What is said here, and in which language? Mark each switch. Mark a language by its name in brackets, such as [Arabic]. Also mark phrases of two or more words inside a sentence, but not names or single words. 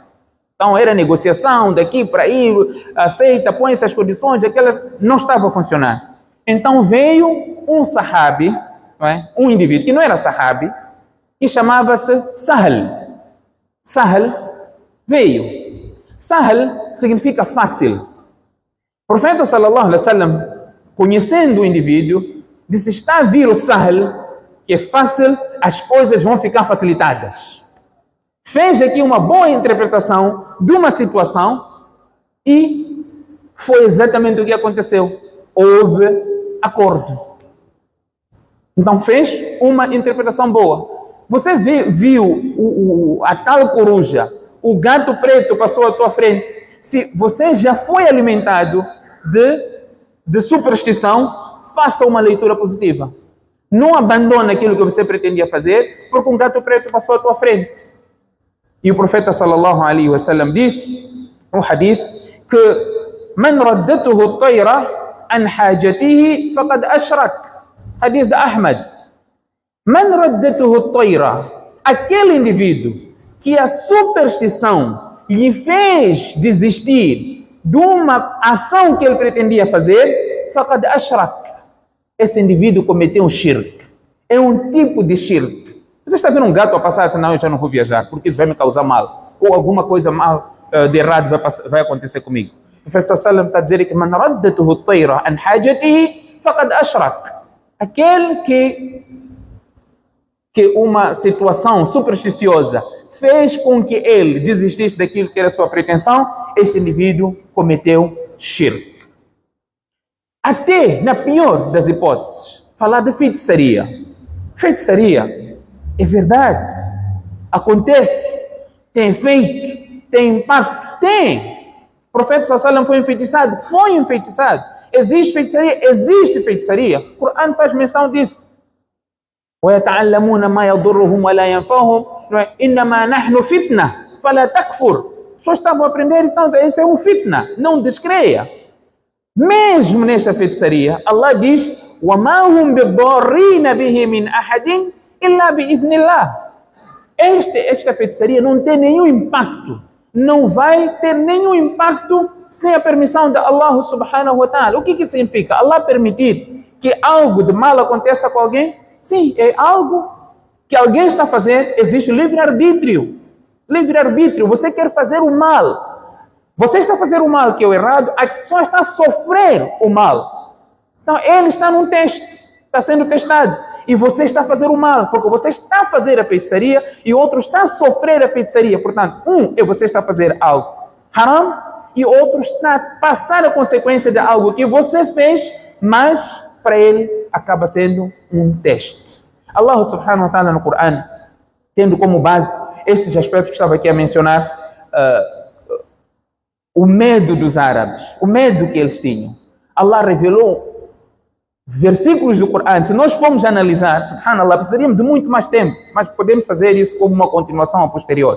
[Portuguese] Então era negociação daqui para aí, aceita, põe essas condições, aquela não estava a funcionar. Então veio um sahabi, um indivíduo que não era sahabi, e chamava-se Sahl. Sahl veio. Sahl significa fácil. O profeta [Arabic] صلى الله عليه وسلم, [Portuguese] conhecendo o indivíduo, disse, está a vir o Sahl, que é fácil, as coisas vão ficar facilitadas. Fez aqui uma boa interpretação de uma situação e foi exatamente o que aconteceu. Houve acordo. Então fez uma interpretação boa. Você viu a tal coruja, o gato preto passou à tua frente. Se você já foi alimentado de superstição, faça uma leitura positiva. Não abandone aquilo que você pretendia fazer, porque um gato preto passou à tua frente. E o profeta [Arabic] صلى الله عليه وسلم [Portuguese] disse, um hadith, que [Arabic] من ردته الطيرة عن حاجته فقد أشرك. [Portuguese] Hadith de Ahmad. [Arabic] من ردته الطيرة. [Portuguese] Aquele indivíduo que a superstição lhe fez desistir de uma ação que ele pretendia fazer, [Arabic] فقد أشرك. [Portuguese] Esse indivíduo cometeu um shirk. É um tipo de shirk. Você está vendo um gato a passar, senão eu já não vou viajar, porque isso vai me causar mal. Ou alguma coisa mal de errado vai acontecer comigo. O professor Salam está a dizer que [Arabic] من ردته الطيرة عن حاجته فقد أشرك. [Portuguese] Aquele que uma situação supersticiosa fez com que ele desistisse daquilo que era sua pretensão, este indivíduo cometeu shirk. Até na pior das hipóteses, falar de feitiçaria. Feitiçaria é verdade, acontece, tem efeito, tem impacto, tem. O profeta sallallahu foi enfeitiçado, foi enfeitiçado. Existe feitiçaria, existe feitiçaria. O Corão faz menção disso. [Arabic] وَيَتَعَلَّمُونَ مَا يَضُرُّهُمْ وَلَا يَنْفَعُهُمْ إِنَّمَا نَحْنُ فِتْنَةٌ فَلَا تَكْفُرْ. [Portuguese] As pessoas estavam a aprender, então isso é um fitna, não descreia. Mesmo nesta feitiçaria, Allah diz, [Arabic] وَمَا هُمْ بِضَارِّينَ بِهِ مِنْ أَحَدٍ إِلَّا بِإِذْنِ اللَّهِ. [Portuguese] Esta feitiçaria não tem nenhum impacto, não vai ter nenhum impacto sem a permissão de Allah [Arabic] سبحانه وتعالى. [Portuguese] O que significa? Allah permitir que algo de mal aconteça com alguém? Sim, é algo que alguém está a fazer, existe livre-arbítrio. Livre-arbítrio, você quer fazer o mal. Você está a fazer o mal, que é o errado, a pessoa está a sofrer o mal. Então, ele está num teste, está sendo testado. E você está a fazer o mal, porque você está a fazer a feitiçaria e outro está a sofrer a feitiçaria. Portanto, você está a fazer algo haram e outro está a passar a consequência de algo que você fez, mas para ele acaba sendo um teste. Allah [Arabic] سبحانه وتعالى [Portuguese] no Corão, tendo como base estes aspectos que estava aqui a mencionar, o medo dos árabes, o medo que eles tinham. Allah revelou versículos do Corão. Se nós formos analisar, subhanallah, precisaríamos de muito mais tempo, mas podemos fazer isso como uma continuação a posterior.